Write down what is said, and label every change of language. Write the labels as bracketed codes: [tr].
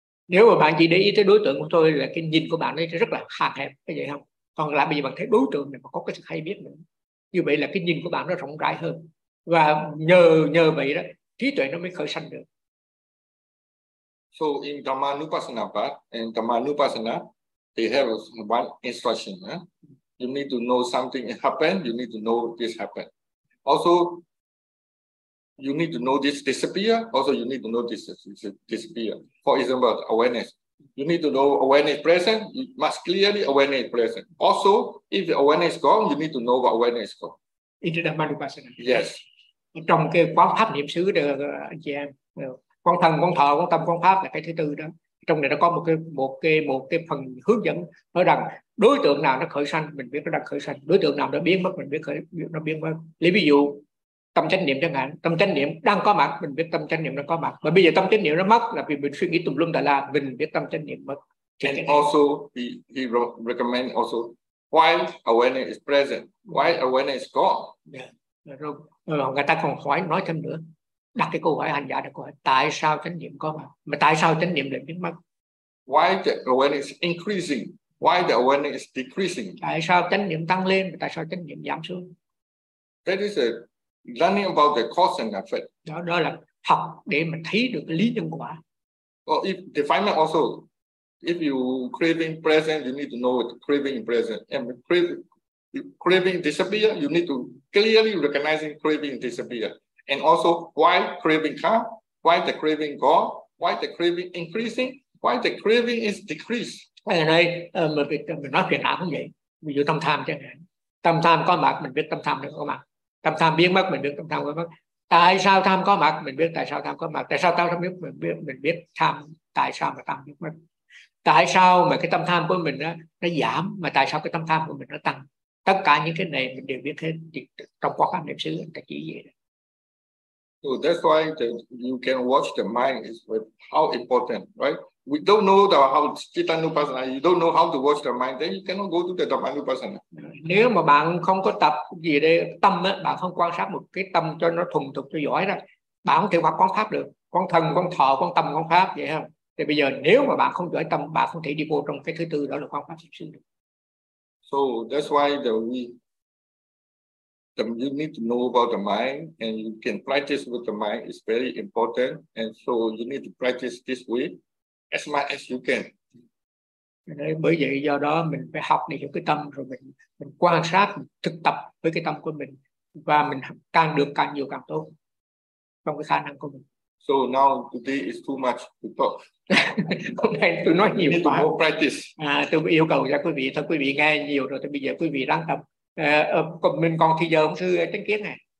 [vi] Nếu mà bạn chỉ để ý tới đối tượng của tôi là cái nhìn của bạn ấy rất là hạn hẹp, có vậy không? Còn lại bây giờ bạn thấy đối tượng này mà có cái sự hay biết nữa. Như vậy là cái nhìn của bạn nó rộng rãi hơn. Và nhờ vậy đó, trí tuệ nó mới khởi sanh được. [en] So in Dhamma Nupassana path, in Dhamma Nupassana, they have one instruction. Eh? You need to know something happened, you need to know this happened. Also, you need to know this disappear, also you need to know this disappear. For example, awareness. You need to know awareness present, you must clearly awareness present. Also, if the awareness is gone, you need to know what awareness is gone. In the Dhamma Nupassana? Yes. [vi] Trong cái quán pháp niệm xứ được anh chị em, con thân, con thọ, con tâm, con pháp là cái thứ tư đó. Trong này nó có một cái phần hướng dẫn nói rằng đối tượng nào nó khởi sanh mình biết nó đang khởi sanh, đối tượng nào nó biến mất mình biết nó biến mất. Lấy ví dụ tâm chánh niệm chẳng hạn, tâm chánh niệm đang có mặt mình biết tâm chánh niệm nó có mặt. Và bây giờ tâm chánh niệm nó mất là vì mình suy nghĩ tùm lum tà la, mình biết tâm chánh niệm mất. [en] And also he recommend also while awareness is present, while awareness is gone. Yeah. [vi] Rồi người ta còn hỏi nói thêm nữa. Đặt cái câu hỏi hành giả đặt câu hỏi tại sao chánh niệm có mà tại sao chánh niệm lại biến mất? [en] Why the awareness is increasing? Why the awareness is decreasing? [vi] Tại sao chánh niệm tăng lên mà tại sao chánh niệm giảm xuống? [en] That is a learning about the cause and effect. [vi] Đó là học để mình thấy được cái lý nhân quả. [en] Well, if definitely also, if you craving present, you need to know what craving present. And craving disappear, you need to clearly recognizing craving disappear. And also, why craving come? Why the craving gone? Why the craving increasing? Why the craving is decreased? [vi] Này, mình nói chuyện nào cũng vậy. Ví dụ tâm tham chẳng hạn. Tâm tham có mặt, mình biết tâm tham nó có mặt. Tâm tham biến mất, mình biết tâm tham có mặt. Tại sao tham có mặt, mình biết tại sao tham có mặt. Tại sao tham biết, mình biết tham, tại sao mà tham biến mất. Tại sao mà cái tâm tham của mình đó, nó giảm, mà tại sao cái tâm tham của mình nó tăng? Tất cả những cái này mình đều biết hết trong quá khứ niệm xứ, anh ta chỉ vậy. [en] So that's why you can watch the mind is how important, right? We don't know the how Cittanupassana, you don't know how to watch the mind, then you cannot go to the Dhammanupassana. [vi] Nếu mà bạn không có tập gì đây tâm á, bạn không quan sát một cái tâm cho nó thuần thục cho giỏi đó, bạn không thể quán pháp được, quán thân, quán thọ, quán tâm, quán pháp vậy không? Thì bây giờ nếu mà bạn không giỏi tâm, bạn không thể đi vô trong cái thứ tư đó là quán pháp niệm xứ được. [en] So that's why you need to know about the mind and you can practice with the mind. It's very important. And so you need to practice this way as much as you can. [vi] Bởi vậy do đó mình phải học để hiểu cái tâm rồi mình quan sát, mình thực tập với cái tâm của mình và mình càng được càng nhiều càng tốt trong cái khả năng của mình. [en] So now today is too much to talk. [vi] Hôm nay tôi nói nhiều quá. [en] Need to more practice. [vi] Tôi yêu cầu cho quý vị, thôi quý vị nghe nhiều rồi, thì bây giờ quý vị đang tập. Mình còn thì giờ ông sư Tránh Kiến này.